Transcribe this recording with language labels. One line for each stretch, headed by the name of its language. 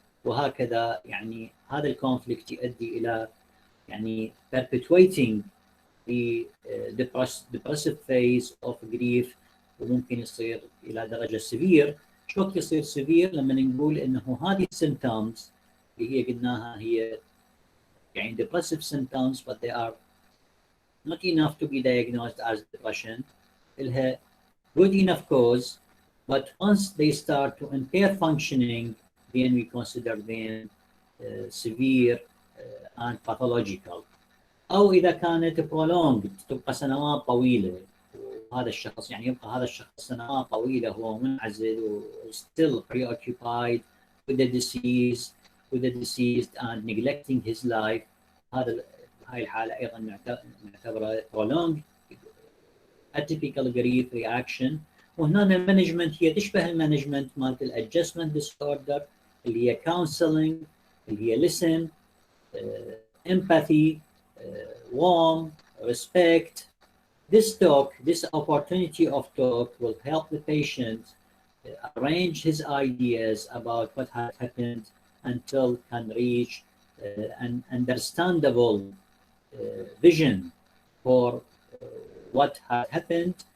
Arabic: وهكذا يعني هذا الكونفليكت يؤدي الى يعني
English: perpetuating the depressive phase of grief،
Arabic: وممكن يصير الى درجه سيفير. شو وقت يصير سيفير؟ لما نقول انه هذه السيمتومز اللي هي قلناها هي يعني
English: depressive symptoms but they are not enough to be diagnosed as depression.
Arabic: لها
English: good enough cause, but once they start to impair functioning then we consider them severe and pathological.
Arabic: أو إذا كانت
English: prolonged
Arabic: تبقى سنوات طويلة هذا الشخص يعني يبقى هذا الشخص سنوات طويلة هو منعزل و
English: still preoccupied with the deceased and neglecting his life.
Arabic: هاي الحالة أيضا نعتبرها prolonged atypical grief reaction. وهنا المانجمنت هي تشبه المانجمنت مالت الادجستمنت disorder اللي هي counseling، اللي هي
English: listen, empathy, warm, respect. This opportunity of talk will help the patient arrange his ideas about what had happened until can reach an understandable vision for what had happened.